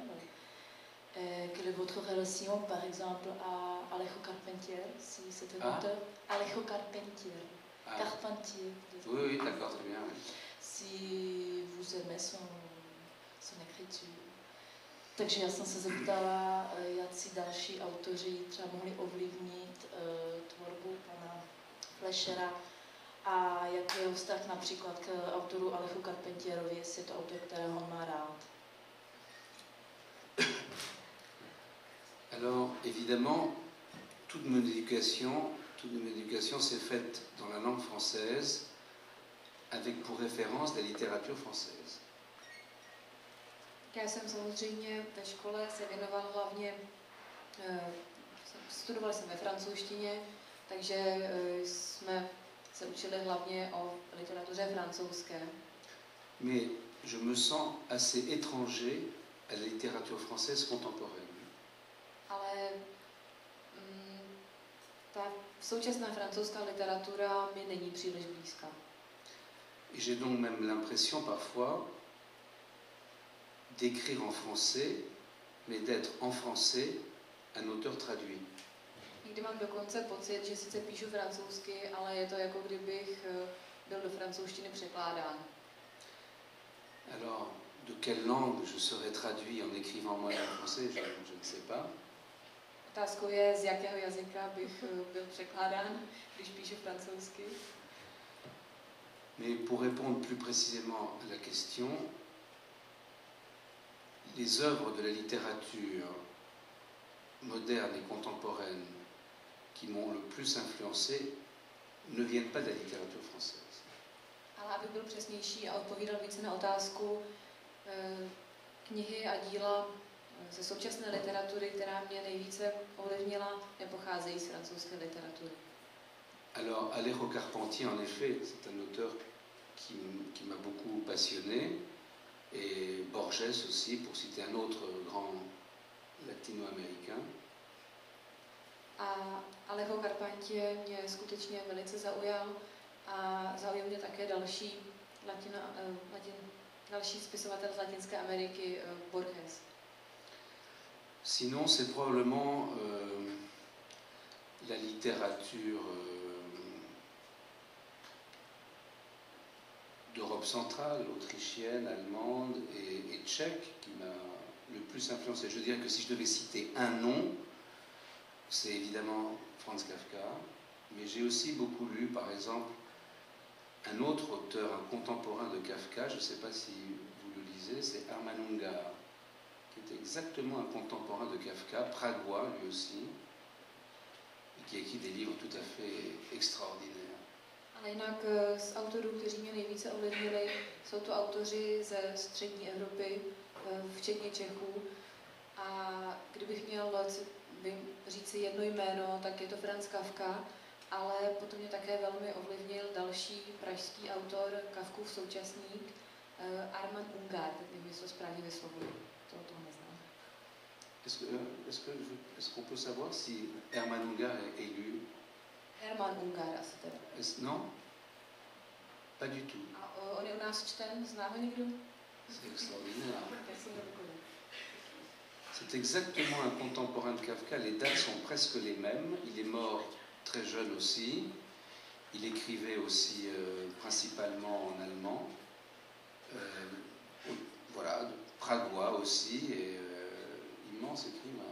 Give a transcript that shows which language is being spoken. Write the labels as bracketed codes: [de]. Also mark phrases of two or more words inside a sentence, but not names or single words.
[fr] Quelle est votre relation, par exemple, à Alejo Carpentier, si c'est un auteur? Alejo Carpentier. Ah. Carpentier. Oui, oui, d'accord, très bien. Oui. Si vous aimez son écriture. [cs] Takže já jsem se zeptala, jací další autoři třeba mohli ovlivnit tvorbu pana Fleshera a jaký je vztah například k autoru Alechu Carpentierovi, jestli je to autor, kterého on má rád. [fr] Alors, évidemment, toute mon éducation s'est faite dans la langue française avec pour référence la littérature française. [cs] Já jsem samozřejmě ve škole se věnoval hlavně, studoval jsem ve francouzštině, takže jsme se učili hlavně o literatuře francouzské. [fr] Mais je me sens assez étranger à la littérature française contemporaine. [cs] Ale ta současná francouzská literatura mi není příliš blízká. [fr] Et j'ai donc même l'impression parfois d'écrire en français, mais d'être en français un auteur traduit. [cs] Někdy mám dokonce pocit, že sice píšu francouzsky, ale je to jako kdybych byl do francouzštiny překládán. [fr] Alors, de quelle langue je serais traduit en écrivant moi en français, je ne sais pas. [cs] Otázkou je, z jakého jazyka bych byl překládán, když píšu francouzsky. [fr] Mais pour répondre plus précisément à la question, les œuvres de la littérature moderne et contemporaine qui m'ont le plus influencé ne viennent pas de la littérature française. [cs] Ale abych byl přesnější a odpovídal více na otázku, knihy a díla ze současné literatury, která mě nejvíce ovlivnila, nepocházejí z francouzské literatury. [fr] Alors, Alejo Carpentier, en effet, c'est un auteur qui m'a beaucoup passionné, et Borges aussi, pour citer un autre grand latino-américain. [cs] A Alejo Carpentier mě skutečně velice zaujal a zaujal mě také další spisovatel z Latinské Ameriky, Borges. [fr] Sinon, c'est probablement la littérature d'Europe centrale, autrichienne, allemande et tchèque qui m'a le plus influencé. Je dirais que si je devais citer un nom, c'est évidemment Franz Kafka, mais j'ai aussi beaucoup lu, par exemple, un autre auteur, un contemporain de Kafka, je ne sais pas si vous le lisez, c'est Hermann Ungar, qui était exactement un contemporain de Kafka, pragois lui aussi, et qui écrit des livres tout à fait extraordinaires. [cs] Ale jinak z autorů, kteří mě nejvíce ovlivnili, jsou to autoři ze střední Evropy, včetně Čechů. A kdybych měl říct si jedno jméno, tak je to Franz Kafka, ale potom mě také velmi ovlivnil další pražský autor, Kafkův současník, Hermann Ungar, nevím, to správně vyslovuji, to neznám. [fr] Est-ce qu'on peut savoir si Hermann Ungar est lu? [cs] Hermann Ungar asi teda. [fr] Non? Pas du tout. [cs] A on je u nás čten, zná ho někdo? [fr] C'est extraordinaire. C'est exactement un contemporain de Kafka, les dates sont presque les mêmes. Il est mort très jeune aussi. Il écrivait aussi principalement en allemand. Voilà, pragois aussi, et immense écrivain.